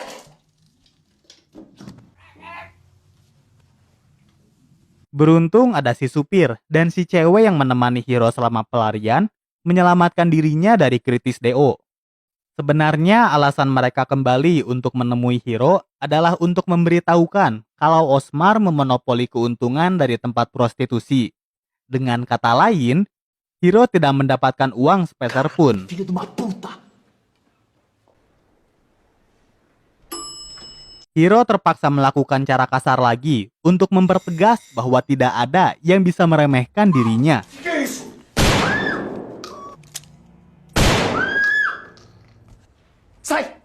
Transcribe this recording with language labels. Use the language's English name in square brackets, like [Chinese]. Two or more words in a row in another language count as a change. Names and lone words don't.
[Indonesian] Beruntung ada si supir dan si cewek yang menemani Hiro selama pelarian menyelamatkan dirinya dari kritis DO. Sebenarnya alasan mereka kembali untuk menemui Hiro adalah untuk memberitahukan kalau Osmar memonopoli keuntungan dari tempat prostitusi. Dengan kata lain, Hiro tidak mendapatkan uang sepeser pun. [Portuguese] Filho de uma puta. [Indonesian] Hiro terpaksa melakukan cara kasar lagi untuk mempertegas bahwa tidak ada yang bisa meremehkan dirinya. [Portuguese] Sai!